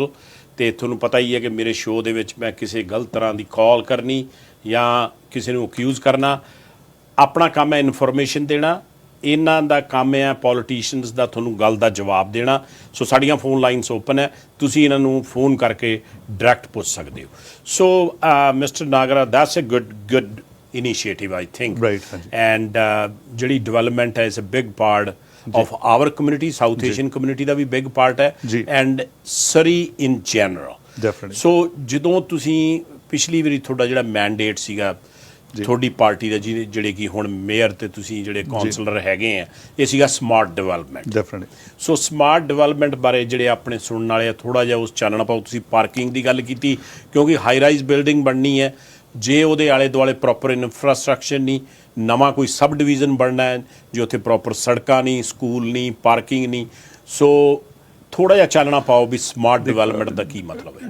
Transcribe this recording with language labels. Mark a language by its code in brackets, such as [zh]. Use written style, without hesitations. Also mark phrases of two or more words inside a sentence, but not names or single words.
[pa] ਅਤੇ ਤੁਹਾਨੂੰ ਪਤਾ ਹੀ ਹੈ ਕਿ ਮੇਰੇ ਸ਼ੋਅ ਦੇ ਵਿੱਚ ਮੈਂ ਕਿਸੇ ਗਲਤ ਤਰ੍ਹਾਂ ਦੀ ਕਾਲ ਕਰਨੀ ਜਾਂ ਕਿਸੇ ਨੂੰ ਅਕਿਊਜ਼ ਕਰਨਾ, ਆਪਣਾ ਕੰਮ ਹੈ ਇਨਫੋਰਮੇਸ਼ਨ ਦੇਣਾ, ਇਹਨਾਂ ਦਾ ਕੰਮ ਹੈ ਪੋਲੀਟੀਸ਼ੀਅਨਸ ਦਾ ਤੁਹਾਨੂੰ ਗੱਲ ਦਾ ਜਵਾਬ ਦੇਣਾ। ਸੋ ਸਾਡੀਆਂ [en] phone lines open [pa] ਹੈ, ਤੁਸੀਂ ਇਹਨਾਂ ਨੂੰ ਫੋਨ ਕਰਕੇ ਡਾਇਰੈਕਟ ਪੁੱਛ ਸਕਦੇ ਹੋ। [en] so Mister Nagra, that's a good initiative I think, right, and ਜਿਹੜੀ development ਹੈ is a big part of our community, South Asian community [pa] ਦਾ ਵੀ [en] big part ਹੈ and Surrey in general, definitely। [pa] so ਜਦੋਂ ਤੁਸੀਂ ਪਿਛਲੀ ਵਾਰੀ ਤੁਹਾਡਾ ਜਿਹੜਾ ਮੈਂਡੇਟ ਸੀਗਾ ਤੁਹਾਡੀ ਪਾਰਟੀ ਦਾ ਜਿਹੜੇ ਕਿ ਹੁਣ ਮੇਅਰ ਤੇ ਤੁਸੀਂ ਜਿਹੜੇ ਕਾਉਂਸਲਰ ਹੈਗੇ ਆ, ਇਹ ਸੀਗਾ [en] smart development. [pa] ਡੈਫੀਨਿਟਲੀ। ਸੋ [en] smart development [pa] ਬਾਰੇ ਜਿਹੜੇ ਆਪਣੇ ਸੁਣਨ ਵਾਲੇ ਆ ਥੋੜ੍ਹਾ ਜਿਹਾ ਉਸ ਚਾਨਣ ਪਾਓ। ਤੁਸੀਂ ਪਾਰਕਿੰਗ ਦੀ ਗੱਲ ਕੀਤੀ, ਕਿਉਂਕਿ [en] high rise building [pa] ਬਣਨੀ ਹੈ, ਜੇ ਉਹਦੇ ਆਲੇ ਦੁਆਲੇ [en] proper infrastructure [pa] ਨਹੀਂ, ਨਵਾਂ ਕੋਈ [en] sub division [pa] ਬਣਨਾ ਹੈ ਜੇ ਉੱਥੇ ਪ੍ਰੋਪਰ ਸੜਕਾਂ ਨਹੀਂ, ਸਕੂਲ ਨਹੀਂ, ਪਾਰਕਿੰਗ ਨਹੀਂ, ਸੋ ਥੋੜ੍ਹਾ ਜਿਹਾ ਚਾਨਣਾ ਪਾਓ ਵੀ [en] smart development [pa] ਦਾ ਕੀ ਮਤਲਬ ਹੈ।